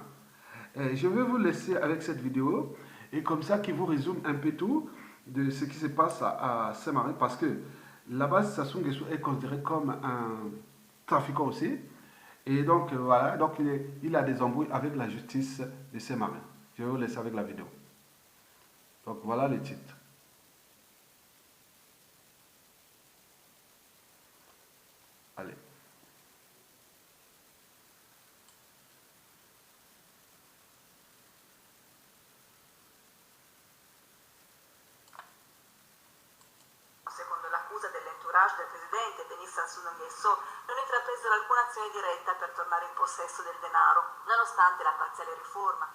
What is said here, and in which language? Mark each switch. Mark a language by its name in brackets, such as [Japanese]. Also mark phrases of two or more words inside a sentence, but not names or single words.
[French] Je vais vous laisser avec cette vidéo et comme ça qui vous résume un peu tout de ce qui se passe à Saint-Marin parce que là-bas, Sassou Nguesso est considéré comme un trafiquant aussi. Et donc voilà, donc il a des embrouilles avec la justice de Saint-Marin. Je vais vous laisser avec la vidéo. Donc voilà le titre. Allez. [Italian] Secondo l'accusa dell'entourage del presidente Denis Sassou Nguesso, non intrapresero alcuna azione diretta per tornare in possesso del denaro, nonostante la parziale riforma.